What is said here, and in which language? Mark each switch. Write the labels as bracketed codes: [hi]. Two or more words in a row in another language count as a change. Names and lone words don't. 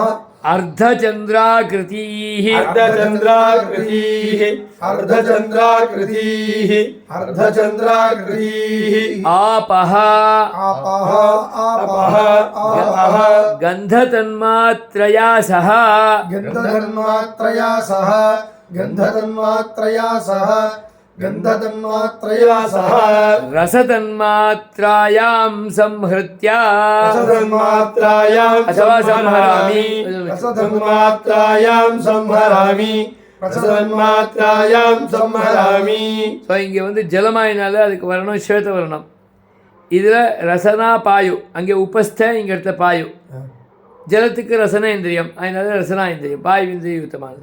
[sa] अर्धचन्द्राकृतीः आपः गन्धतन्मात्रया सह रसतन्मात्रायां संहृत्य अथवा संहरामि [ta] ஸோ இங்கே ஜலமாயினால அதுக்கு வரணும் ஸ்வேதவர்ணம். இதில் ரசனா பாயு, அங்கே உபஸ்த, இங்கே இடத்த பாயு. ஜலத்துக்கு ரசன இந்திரியம், அதனால ரசனா இந்திரியம் பாயு இந்திரிய யுத்தமானது.